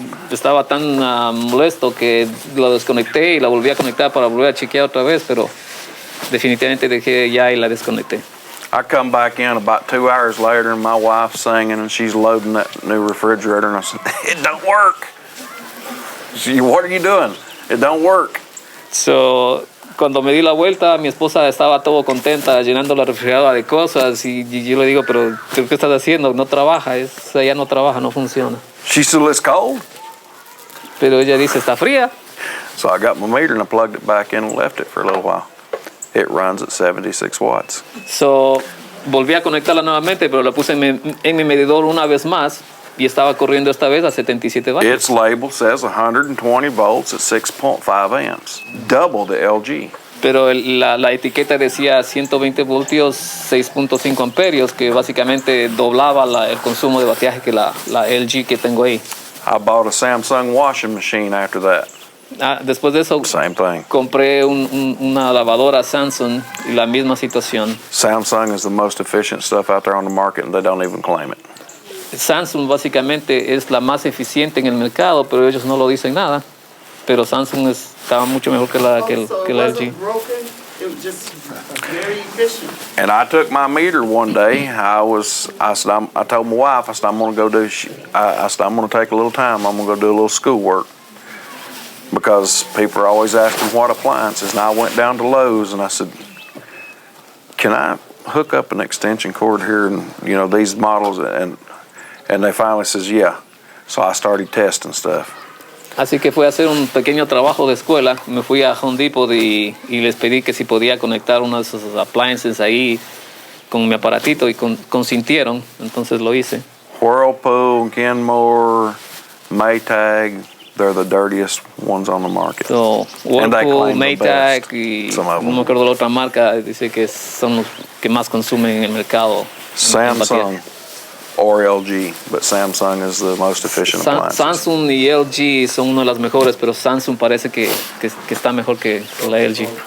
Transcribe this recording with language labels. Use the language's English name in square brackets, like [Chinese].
[Spanish] Estaba tan molesto que lo desconecté y la volví a conectar para volver a chequear otra vez, pero definitivamente dejé ya y la desconecté. [English] I come back in about 2 hours later and my wife's singing and she's loading that new refrigerator and I said, it don't work. She said, what are you doing? It don't work. [Spanish] Cuando me di la vuelta, mi esposa estaba todo contenta llenando la refrigeradora de cosas y yo le digo, pero ¿qué estás haciendo? No trabaja, ya no trabaja, no funciona. [English] She said, it's cold. [Spanish] Pero ella dice, está fría. [English] So I got my meter and I plugged it back in and left it for a little while. It runs at 76 watts. [Spanish] Volví a conectarla nuevamente, pero la puse en mi medidor una vez más y estaba corriendo esta vez a 77 vatios. [English] Its label says 120 volts at 6.5 amps, double the LG. [Spanish] Pero la etiqueta decía 120 voltios, 6.5 amperios, que básicamente doblaba el consumo de batiaje que la LG que tengo ahí. [English] I bought a Samsung washing machine after that. [Spanish] Después de eso, [English] Same thing. [Spanish] compré una lavadora Samsung y la misma situación. [English] Samsung is the most efficient stuff out there on the market and they don't even claim it. [Spanish] Samsung básicamente es la más eficiente en el mercado, pero ellos no lo dicen nada. Pero Samsung estaba mucho mejor que la LG. [English] Broken, it was just very efficient. And I took my meter one day. I told my wife, I said, I'm going to take a little time. I'm going to go do a little schoolwork. Because people are always asking what appliances. And I went down to Lowe's and I said, can I hook up an extension cord here and, these models? And they finally says, yeah. So I started testing stuff. [Spanish] Así que fui a hacer un pequeño trabajo de escuela. Me fui a Home Depot y les pedí que si podía conectar uno de esos appliances ahí con mi aparatito y consintieron. Entonces lo hice. [English] Whirlpool, Kenmore, Maytag, they're the dirtiest ones on the market. [Spanish] Whirlpool, Maytag y no me acuerdo la otra marca, dice que son los que más consumen en el mercado. [English] Samsung or LG, but Samsung is the most efficient appliance. [Spanish] Samsung y LG son una de las mejores, pero Samsung parece que está mejor que la LG.